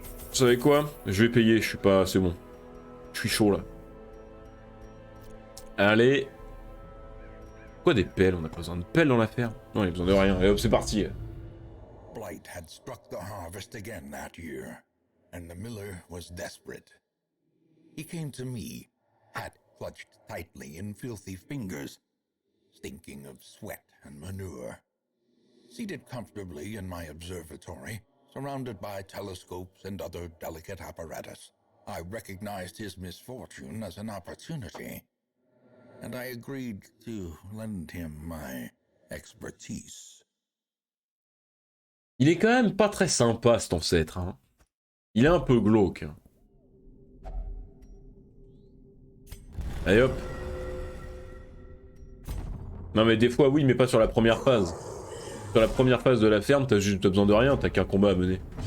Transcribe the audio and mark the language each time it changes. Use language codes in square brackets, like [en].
[fr] Vous savez quoi? Je vais payer, je suis pas... C'est bon. Je suis chaud là. Allez. Quoi des pelles? On a pas besoin de pelles dans la ferme? Non, il y a besoin de rien. Et hop, c'est parti. [en] Blight had struck the harvest again that year, and the miller was desperate. He came to me, hat clutched tightly in filthy fingers, stinking of sweat and manure. Seated comfortably in my observatory, surrounded by telescopes and other delicate apparatus, I recognized his misfortune as an opportunity, and I agreed to lend him my expertise. [fr] Il est quand même pas très sympa cet ancêtre. Hein. Il est un peu glauque. Allez hop. Non mais des fois oui, mais pas sur la première phase. Sur la première phase de la ferme, t'as besoin de rien, t'as qu'un combat à mener.